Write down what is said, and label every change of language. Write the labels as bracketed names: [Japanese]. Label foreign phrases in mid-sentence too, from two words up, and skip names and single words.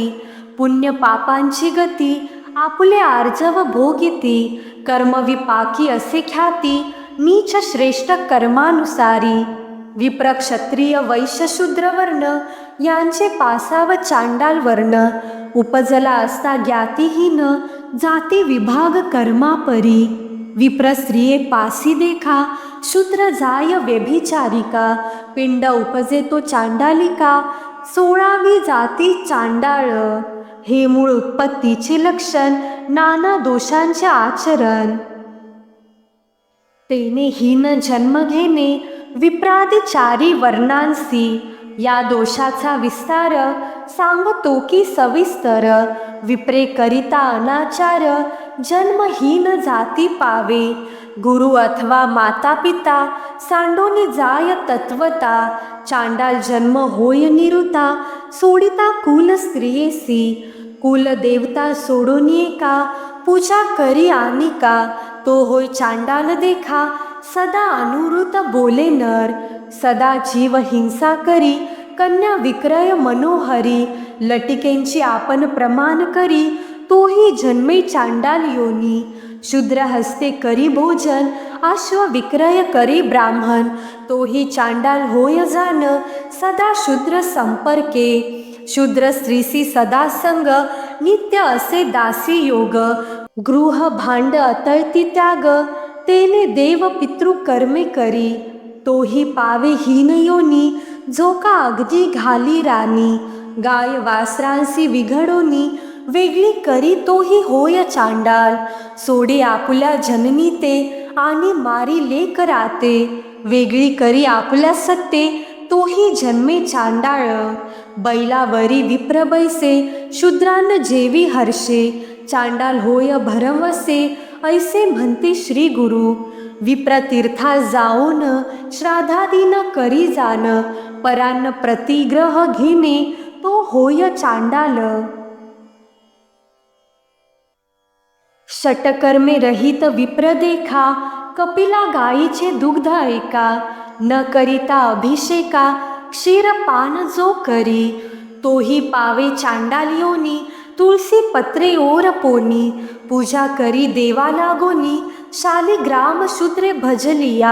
[Marathi] पुण्य पापांची गती, आपुले आर्जव भोगिती. कर्मविपाकी असे ख्याती, नीच श्रेष्ठ कर्मानुसारी. विप्र क्षत्रिय वैश्य शूद्र वर्ण, यांचे पासाव चांडाल वर्ण. उपजला असता ज्ञातीहीन, जाती विभाग कर्मापरी. विप्र स्त्रिये पासी देखा, शूद्र जाय व्यभिचारिका. पिंड उपजे तो चांडालिका, 16वी जाती चांडाळ. हे मूळ उत्पत्तीचे लक्षण, नाना दोषांचे आचरण. तेने हीन जन्म घेणे, विप्रादी चारी वर्णांसी. या दोषाचा विस्तार, सांगतो की सविस्तर. विप्रे करिता अनाचार, जन्महीन जाती पावे. गुरु अथवा माता पिता, सांडोनी जाय तत्वता. चांडाल जन्म होय निरुता, सोडिता कुल स्त्रियेसी. कुल देवता सोडून एका, पूजा करी आनिका. तो होय चांडाल देखा, सदा अनुरुत बोले नर. सदा जीव हिंसा करी, कन्या विक्रय मनोहरी. लटिकेंची आपण प्रमाण करी, तोही जन्मे चांडाल योनी. शूद्र हस्ते करी भोजन, अश्व विक्रय करी ब्राह्मण. तोही चांडाल होय जाण, सदा शूद्र संपर्के. शूद्र स्त्रीसी सदा संग, नित्य असे दासी योग. गृह भांड अतळती त्याग, तेने देव पितृ कर्मे करी. तोही पावे हीन योनी, जो का अगदी घाली राणी. गाय वासरांसी विघडोनी, वेगळी करी तोही होय चांडाल. सोडे आपुल्या जननी ते, आणि मारी लेक राते. वेगळी करी आपुल्या सत्ते, तोही जन्मे चांडाळ. बैलावरी विप्र बैसे, शूद्रान जेवी हर्षे. चांडाल होय भरवसे, ऐसे म्हणते श्री गुरु. विप्र तीर्था जाऊन, श्राद्धादी न करी जाण. परान्न प्रतिग्रह घेणे, तो होय चांडाल. षटकर्मे रहित विप्र देखा, कपिला गायीचे दुग्ध ऐका. न करिता अभिषेका, क्षीरपान जो करी. तोही पावे चांडाल योनी, तुळसी पत्रे ओर पोनी. पूजा करी देवा लागोनी, शालिग्राम शूद्रे भजलिया.